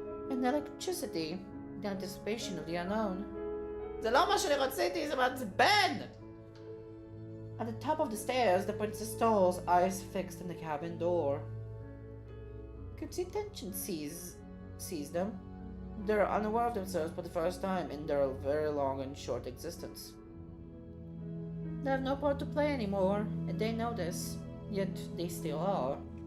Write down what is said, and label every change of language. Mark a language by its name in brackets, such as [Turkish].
[English] And electricity. The anticipation of the unknown. [Hebrew] זה לא מה שאני רציתי, זה מעצבן! [English] At the top of the stairs, the princess stalls, eyes fixed on the cabin door. You can see tension seize them. They're unaware of themselves for the first time in their very long and short existence. They have no part to play anymore, and they know this, yet they still are.